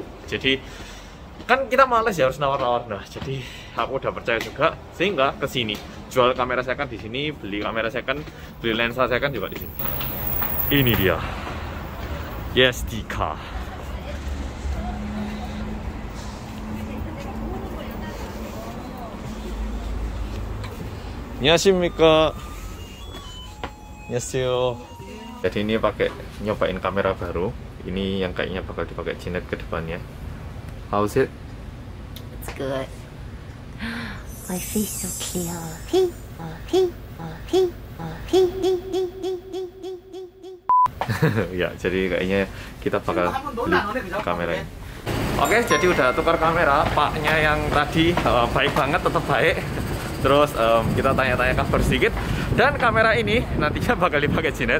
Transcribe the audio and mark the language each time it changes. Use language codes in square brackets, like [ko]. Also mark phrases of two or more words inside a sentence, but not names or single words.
[id] Jadi kan kita males ya harus nawar-nawar. Nah, jadi aku udah percaya juga sehingga kesini. Jual kamera second di sini, beli kamera second, beli lensa second juga di sini. Ini dia. YesDika. [ko] An녕하십니까. 안녕하세요. [id] Jadi ini pakai nyobain kamera baru. Ini yang kayaknya bakal dipakai Jinet ke depannya. [en] How's it? It's good. My face so clear. [id] Ya, jadi kayaknya kita bakal beli kamera ini. Oke, jadi udah tukar kamera. Paknya yang tadi baik banget, tetap baik. Terus kita tanya-tanya kabar sedikit. Dan kamera ini nantinya bakal dipakai Jinet.